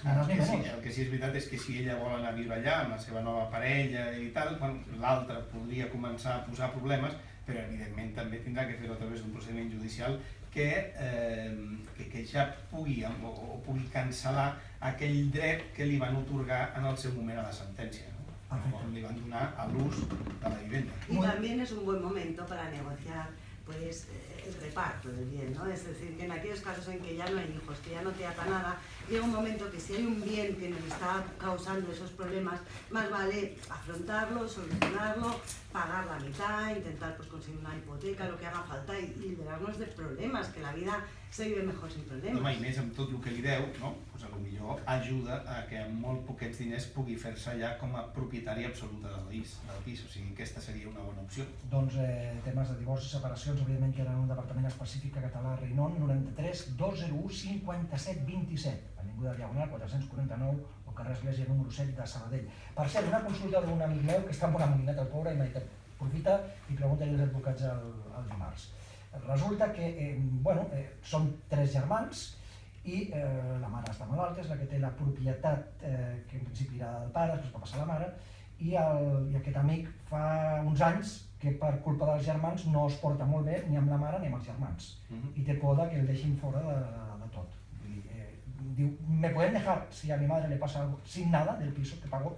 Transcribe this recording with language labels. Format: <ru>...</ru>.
<ca>El que sí és veritat és que si ella vol anar a viure allà amb la seva nova parella i tal, l'altre podria començar a posar problemes, però evidentment també tindrà que fer-ho a través d'un procediment judicial que ja pugui cancel·lar aquell dret que li van otorgar en el seu moment a la sentència, on li van donar a l'ús de la vivenda.</ca> <es>Y también es un buen momento para negociar pues el reparto del bien, ¿no? Es decir, que en aquellos casos en que ya no hay hijos, que ya no te ata nada, llega un momento que si hay un bien que nos está causando esos problemas, más vale afrontarlo, solucionarlo, pagar la mitad, intentar pues conseguir una hipoteca, lo que haga falta y liberarnos de problemas, que la vida se vive mejor sin problemes.</es> <ca>Home, i més amb tot el que li deu, no? Pues potser ajuda a que amb molt poquets diners pugui fer-se ja com a propietari absoluta del pis. O sigui, aquesta seria una bona opció. Doncs temes de divorci i separacions, evidentment que eren un departament específic a Català Reinon, 93 201 57 27, Avinguda Diagonal 449 o carrer Església número 7 de Sabadell. Per cert, una consulta d'un amic meu que està molt amoïnat el pobre i m'ha dit, aprofita i pregunta-li als advocats el dimarts. Resulta que són 3 germans i la mare està malalta, és la que té la propietat que en principi era del pare, després va passar a la mare, i aquest amic fa uns anys que per culpa dels germans no es porta molt bé ni amb la mare ni amb els germans i té por que el deixin fora de tot. Diu,</ca> <es>¿me pueden dejar si a mi madre le pasa algo sin nada del piso que pagó?</es>